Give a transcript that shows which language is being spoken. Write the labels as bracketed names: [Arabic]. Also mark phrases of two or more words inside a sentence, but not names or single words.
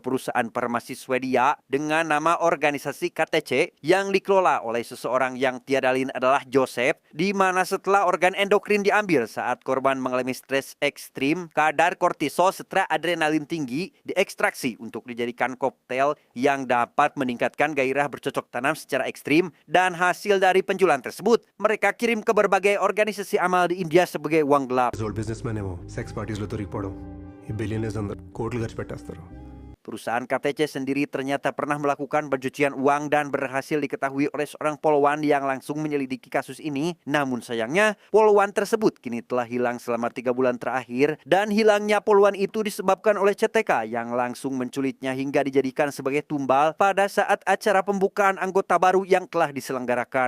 [Indonesian] perusahaan farmasi Swedia dengan nama organisasi KTC yang dikelola oleh seseorang yang tiada lain adalah Joseph, di mana setelah organ endokrin diambil saat korban mengalami stres ekstrim, kadar kortisol serta adrenalin tinggi diekstraksi untuk dijadikan koktail yang dapat meningkatkan gairah bercocok tanam secara ekstrim, dan hasil dari penjualan tersebut mereka kirim ke berbagai organisasi amal di India sebagai uang gelap. [English] business man [Telugu] ఏమో [English] sex parties [Telugu] దొరికిపోవడం ఈ బిలియనర్స్ అందరు కోట్లు ఖర్చు పెట్టేస్తారు. [Indonesian] Perusahaan KTC sendiri ternyata pernah melakukan pencucian uang dan berhasil diketahui oleh seorang polwan yang langsung menyelidiki kasus ini. Namun sayangnya, polwan tersebut kini telah hilang selama 3 bulan terakhir. Dan hilangnya polwan itu disebabkan oleh CTK yang langsung menculitnya hingga dijadikan sebagai tumbal pada saat acara pembukaan anggota baru yang telah diselenggarakan.